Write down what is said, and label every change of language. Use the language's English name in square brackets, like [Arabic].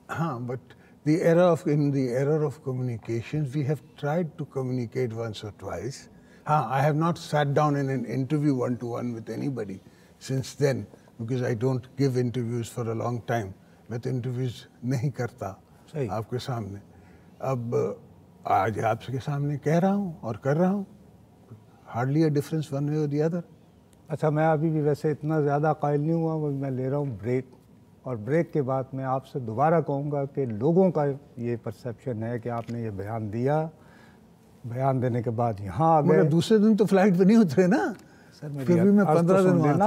[Urdu] ہاں, but [English] the era of communications we have tried to communicate once or twice. I have not sat down in an interview one-to-one with anybody since then, because I don't give interviews for a long time. [Urdu] میں تو interviews نہیں کرتا آپ کے سامنے. اب آج آپ کے سامنے کہہ رہا ہوں اور کر رہا ہوں. [English] hardly a difference one way or the other. [Urdu] اچھا, میں ابھی بھی ویسے اتنا زیادہ قائل نہیں ہوا, میں لے رہا ہوں بریک, اور بریک کے بعد میں آپ سے دوبارہ کہوں گا کہ لوگوں کا یہ پرسیپشن ہے کہ آپ نے یہ بیان دیا, بیان دینے کے بعد یہاں آ گئے. دوسرے دن تو فلائٹ پہ نہیں اترے نا سر, پھر بھی میں 15 دن وہاں تھا.